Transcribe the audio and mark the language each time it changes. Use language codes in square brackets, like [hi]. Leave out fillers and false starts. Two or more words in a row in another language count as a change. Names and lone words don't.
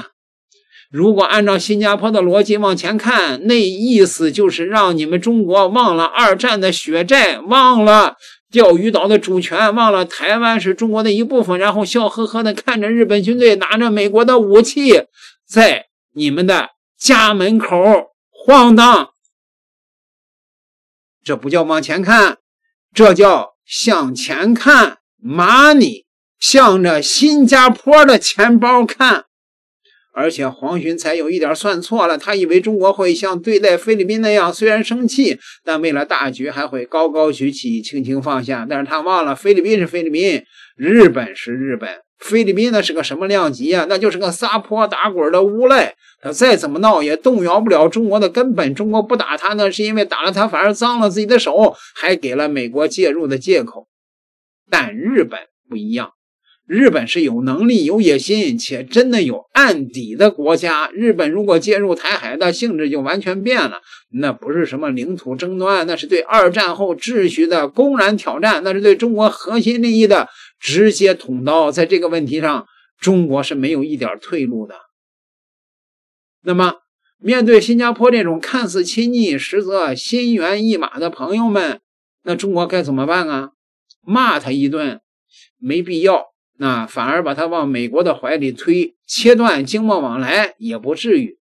[zh] 如果按照新加坡的邏輯往前看，那意思就是讓你們中國忘了二戰的血債，忘了釣魚島的主權，忘了台灣是中國的一部分，然後笑呵呵的看着日本軍隊拿着美國的武器在你們的家門口晃蕩。這不叫往前看，這叫向前看 money，向着新加坡的錢包看。而且黄循財有一點算錯了，他以為中國會像對待菲律賓那樣，雖然生氣，但為了大局還會高高舉起，輕輕放下。但是他忘了，菲律賓是菲律賓，日本是日本。菲律賓那是個什麼量級啊？那就是個撒潑打滾的無賴，他再怎麼鬧也動搖不了中國的根本。中國不打他呢，是因為打了他反而髒了自己的手，還給了美國介入的借口。但日本不一樣，日本是有能力、有野心，且真的有案底的国家。日本如果介入台海的性質就完全變了，那不是什麼領土爭端，那是对二戰後秩序的公然挑戰，那是對中國核心利益的直接捅刀。在這個問題上，中國是沒有一點退路的。那麼面對新加坡這種看似親昵實則心猿意馬的朋友們，那中國該怎麼辦啊？罵他一頓沒必要，那反而把他往美國的懷裡推，切斷經貿往來也不至于。